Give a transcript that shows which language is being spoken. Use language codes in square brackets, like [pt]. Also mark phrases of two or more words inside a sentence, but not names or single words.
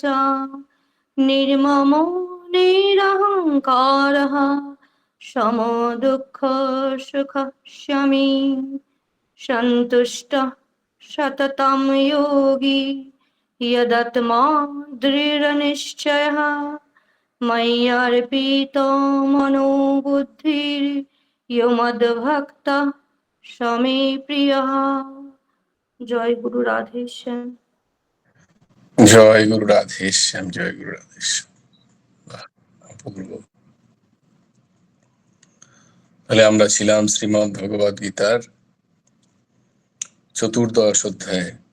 [sa] निर्ममो निरहङ्कारः समो दुःखसुखः शमी सन्तुष्टः सततं योगी यदात्मा दृढनिश्चयः मय्यर्पितो मनो बुद्धिर्यो मद्भक्तः स मे प्रियः। [bn] জয় গুরু রাধেশ্যাম। জয় গুরু রাধেশ্যাম, জয় গুরু রাধেশ্যাম। বাহ, অপূর্ব। তাহলে আমরা ছিলাম শ্রীমদ্ ভগবদ গীতার চতুর্দশ অধ্যায়ে।